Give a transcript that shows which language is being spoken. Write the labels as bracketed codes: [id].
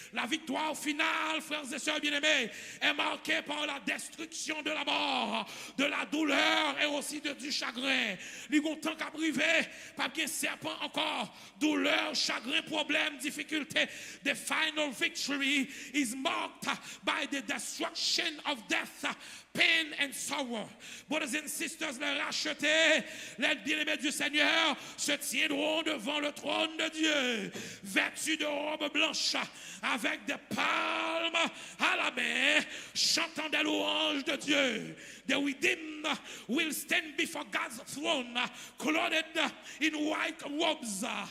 [fr] La victoire finale, frères et sœurs bien-aimés, est marquée par la destruction de la mort, de la douleur et aussi du chagrin. Les temps qu'à privé, pas bien serpent encore, douleur, chagrin, problème, difficulté. [en] The final victory is marked by the destruction chain of death, pain and sorrow. Brothers and sisters, [fr] les rachetés, les bien-aimés du Seigneur se tiendront devant le trône de Dieu, vêtus de robes blanches, avec des palmes à la main, chantant des louanges de Dieu. [en] The redeemed will stand before God's throne, clothed in white robes.